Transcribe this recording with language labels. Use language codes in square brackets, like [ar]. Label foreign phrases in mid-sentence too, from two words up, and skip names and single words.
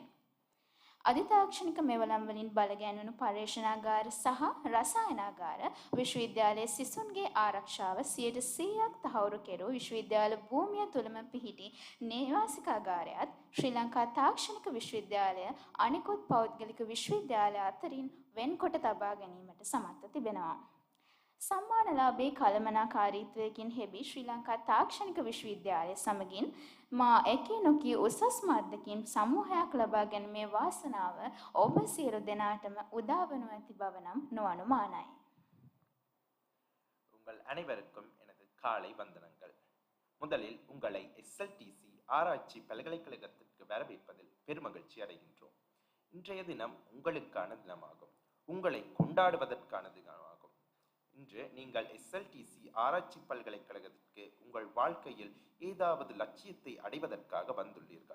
[si] අධිතාක්ෂණික මෙවලම් වලින් බලගැන්වුණු පර්යේෂණාගාර සහ රසායනාගාර විශ්වවිද්‍යාලයේ සිසුන්ගේ ආරක්ෂාව 100% තහවුරු කෙරූ විශ්වවිද්‍යාල භූමිය තුළම පිහිටි නේවාසිකාගාරයත් ශ්‍රී ලංකා තාක්ෂණික විශ්වවිද්‍යාලය අනිකුත් පෞද්ගලික විශ්වවිද්‍යාල අතරින් වෙන්කොට තබා ගැනීමට සමත්ව තිබෙනවා. සම්මානලාභී කළමනාකාරීත්වයකින් හෙබි ශ්‍රී ලංකා තාක්ෂණික විශ්වවිද්‍යාලය සමගින් මා එකී නොකී උසස්ම අත්දැකීම් සමූහයක් ලබා ගැනීමේ වාසනාව ඔබ සියලු දෙනාටම උදා වනු ඇති බව නම් නොඅනුමානයි. [ta] உங்கள் அனைவருக்கும் எனது காலை வந்தனங்கள். முதலில் உங்களை SLTC ஆராய்ச்சி பல்கலைக்கழகத்திற்கு வரவேற்பதில் பெருமகிழ்ச்சி அடைகின்றோம். இன்றைய தினம் உங்களுக்கான தினமாகும். உங்களை கொண்டாடுவதற்கான தினமாகும். இன்று நீங்கள் SLTC ஆராய்ச்சி பல்கலைக்கழகத்திற்கு உங்கள் வாழ்க்கையில் ஏதாவது லட்சியத்தை அடைவதற்காக வந்துள்ளீர்கள்.